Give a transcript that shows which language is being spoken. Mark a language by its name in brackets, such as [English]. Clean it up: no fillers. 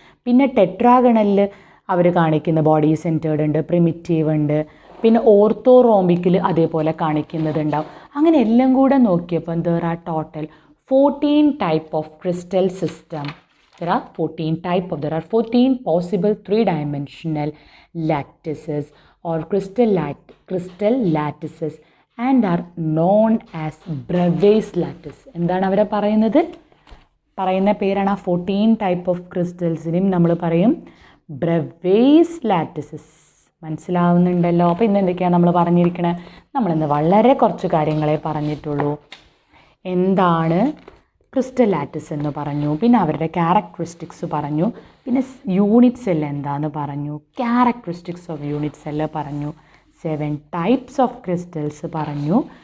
[Malayalam] പിന്നെ ടെട്രാഗണലിൽ അവർ കാണിക്കുന്ന body centred ഉണ്ട്, പ്രിമിറ്റീവ് ഉണ്ട്. പിന്നെ ഓർത്തോറോംബിക്കിൽ അതേപോലെ കാണിക്കുന്നതുണ്ടാവും. അങ്ങനെ എല്ലാം കൂടെ നോക്കിയപ്പോൾ [English] There are total 14 type of crystal system. There are 14 possible 3-dimensional lattices or crystal lattices and are known as Bravais lattice. [Malayalam] എന്താണ് അവരെ പറയുന്നത്? പറയുന്ന പേരാണ് ആ 14 ടൈപ്പ് ഓഫ് ക്രിസ്റ്റൽസിനും നമ്മൾ പറയും Bravais lattices. മനസ്സിലാവുന്നുണ്ടല്ലോ? അപ്പോൾ ഇന്ന് എന്തൊക്കെയാണ് നമ്മൾ പറഞ്ഞിരിക്കണേ? നമ്മളിന്ന് വളരെ കുറച്ച് കാര്യങ്ങളെ പറഞ്ഞിട്ടുള്ളൂ. എന്താണ് ക്രിസ്റ്റൽ ലാറ്റിസ് എന്ന് പറഞ്ഞു, പിന്നെ അവരുടെ ക്യാരക്ടറിസ്റ്റിക്സ് പറഞ്ഞു, പിന്നെ യൂണിറ്റ് സെൽ എന്താന്ന് പറഞ്ഞു, [English] characteristics of unit cell [Malayalam] പറഞ്ഞു, [English] 7 types of crystals [Malayalam] പറഞ്ഞു.